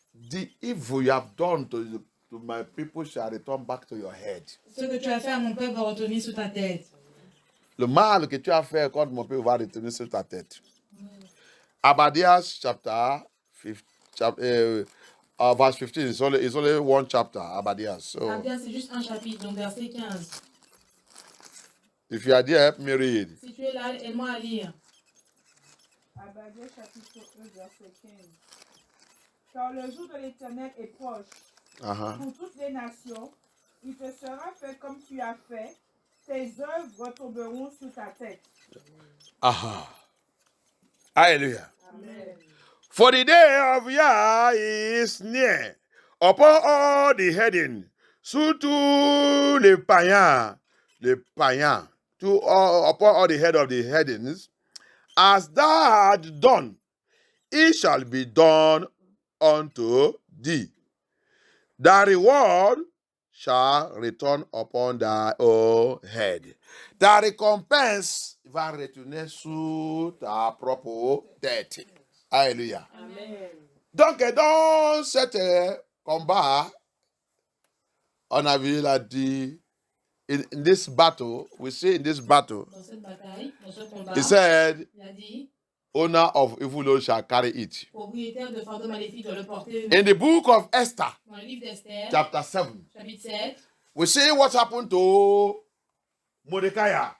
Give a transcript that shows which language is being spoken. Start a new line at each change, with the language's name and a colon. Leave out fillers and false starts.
English: the evil you have done to my people shall return back to your head.
French: ce que tu as fait à mon peuple va retourner sur ta tête. Le mal que tu as fait contre mon peuple va retourner sur ta tête.
English: Obadias chapter 15, verse 15 is only one chapter, Obadias. So
French: Abdias, c'est juste un chapitre, donc verset 15.
English: if you are there, help me read.
French: Si tu es là, aide-moi à lire. Obadias chapitre 1, verset 15. Car le jour de l'Éternel est proche. Pour toutes les nations, il te sera fait comme tu as fait. Tes œuvres retomberont sur ta tête. Hallelujah. Amen.
English: For the day of Yah is near upon all the heading.
French: Surtout les païens,
English: upon all the head of the headings. As thou hast done, it shall be done unto thee. The reward shall return upon thy own head.
French: Ta récompense va retourner sur ta propre tête. Alléluia. Amen. Donc, dans cet combat, on a vu, il a dit,
English: in this battle, we see in this battle,
French: Dans cette bataille, dans ce combat,
English: he said,
French: il a dit,
English: owner of evil load shall carry it.
French: propriétaire de fardeau maléfique doit le porter.
English: In the book of Esther,
French: Dans le livre d'Esther,
English: chapter 7,
French: chapitre 7,
English: we see what happened to Mordecai